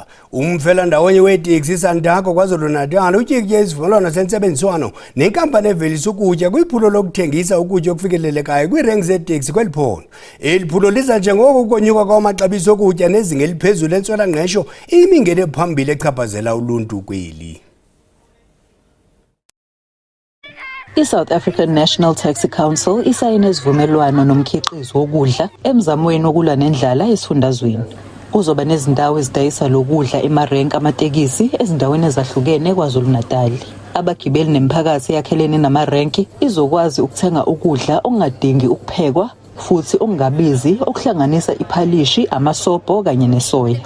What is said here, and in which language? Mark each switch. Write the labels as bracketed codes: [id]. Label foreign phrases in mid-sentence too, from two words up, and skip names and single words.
[xh] Umfela ndawonye weteksi Sandako KwaZulu-Natal utyikitye isivumelwano sentsebenziswano nenkampani evelisa ukutya kwiphulo lokuthengisa ukutya okufikelelekayo kwiirenki zeteksi kweli phondo. Eli phulo liza njengoko ukonyuka kwamaxabiso okutya nezinga eliphezulu lentswela-ngqesho imingeni ephambili echaphazela uluntu kweli. [zu] I-South African National Taxi Council isayine isivumelwano nomkhiqizo wokudla emzamweni wokulwa nendlala esifundazweni. Kuzoba nezindawo ezidayisa lokudla emarenki amatekisi ezindaweni ezahlukene KwaZulu-Natal. Abagibeli nemiphakathi yakhelene namarenki izokwazi ukuthenga ukudla okungadingi ukuphekwa futhi okungabizi okuhlanganisa iphalishi, amasobho kanye nesoya.